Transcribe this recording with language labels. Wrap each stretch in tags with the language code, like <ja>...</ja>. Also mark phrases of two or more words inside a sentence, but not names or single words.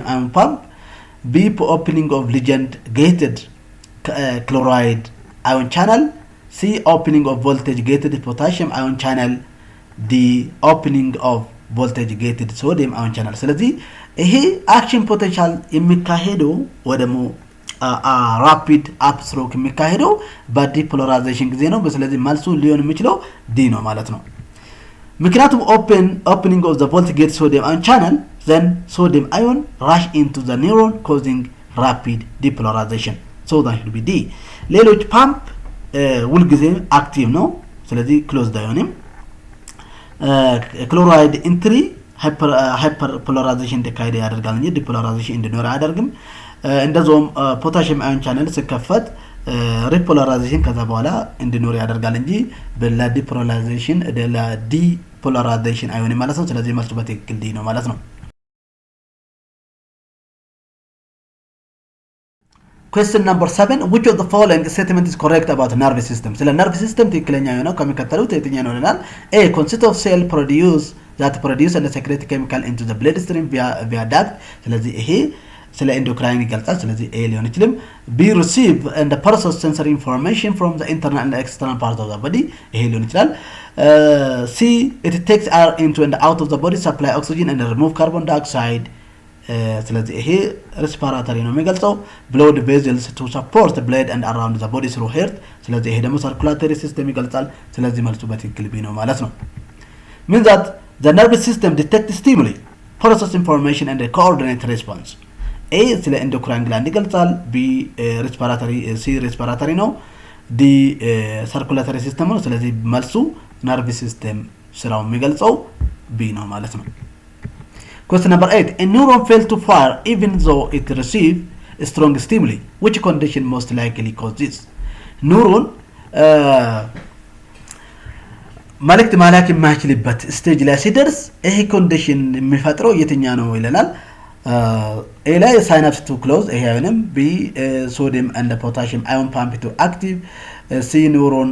<en>ion pump, B opening of ligand gated chloride ion channel, C opening of voltage gated potassium ion channel, D opening of voltage gated sodium ion channel።</en> <am>ስለዚህ ይሄ</am> <en>action potential</en> <am>የሚካሄደው ወደሞ</am> <en>rapid upstroke</en> <am>የሚካሄደው በዲፖላራይዜሽን ጊዜ ነው። ስለዚህ መልሱ ሊሆን የሚችለው ዲ ነው ማለት ነው። ምክንያቱም</am> <en>opening of the voltage gate sodium ion channel, then sodium ion rush into the neuron causing rapid depolarization. So that should be D.</en> <am>ሌሎች ፓምፕ ሁልጊዜ አክቲቭ ነው። ስለዚህ ክሎዝድ አይሆንም።</am> <en>chloride entry hyper polarization</en> <am>እንዲካሄድ ያደርጋል እንጂ ዲፖላራይዜሽን እንዲኖር አያደርግም። እንደዛውም</am> <en>potassium ion channel</en> <am>ሲከፈት ሪፖላራይዜሽን ከዛ በኋላ እንዲኖር ያደርጋል እንጂ ለዲፖላራይዜሽን አይሆንም ማለት ነው። ስለዚህ መልሱ በትክክል ዲ ነው ማለት ነው።</am> <en>Question number 7. Which of the following statement is correct about nervous system?</en> <am>ስለ</am> <en>nervous system</en> <am>ትክክለኛ የሆነው ከሚከተሉት የትኛው ነው ይላል።</am> <en>A consists of cell that produce and secrete chemical into the bloodstream via duct።</en> <am>ስለዚህ ይሄ ስለ ኤንዶክራይን ይገልጻል። ስለዚህ ኤ ሊሆን ይችላል። ቢ</am> <en>receive and process sensory information from the internal and external parts of the body።</en> <am>ይሄ ሊሆን ይችላል።</am> <en>C it takes air into and out of the body, supply oxygen and remove carbon dioxide</en> <am>ስለዚህ ይሄ ሬስፓራቶሪ ነው የሚገልጸው</am> <en>blood vessels to support the blood and around the body through heart</en> <am>ስለዚህ ይሄ ደግሞ</am> <en>circulatory system</en> <am>ይገልጻል ስለዚህ መልሱ በትክክል ቢ ነው ማለት</am> <en>ነው means that the nervous system detects stimuli process information and coordinate response A ስለ endocrine gland ይገልጻል B respiratory C respiratory ነው D circulatory system</en> <am>ነው ስለዚህ መልሱ</am> <en>nervous system</en> <am>ስራው የሚገልጸው B ነው ማለት ነው</am> <en>Question number 8 a neuron fails to fire even though it receives a strong stimuli which condition most likely causes this neuron</en> <am>መልእክት ማላክ የማይችልበት ስቴጅ ላይ ሲደርስ ይሄ ኮንዲሽን የሚፈጥረው የትኛ ነው ይለናል A ላይ</am> <en>synapse to close</en> <am>ይሄ አይሆንም B</am> <en>sodium and potassium ion pump to active C neuron</en>